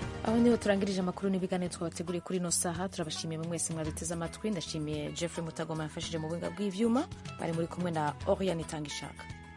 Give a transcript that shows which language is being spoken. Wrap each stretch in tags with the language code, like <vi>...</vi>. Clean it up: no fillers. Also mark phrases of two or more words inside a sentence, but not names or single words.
<rn>aho niho turangirije amakuru n'ibiganiro twabateguriye kuri ino saha. Turabashimiye mwese mwabiteze amatwi. Ndashimiye Jeffrey Mutagoma yafashije mu buhinga bw'ivyuma, bari muri kumwe na Oriane Tangishaka.</rn>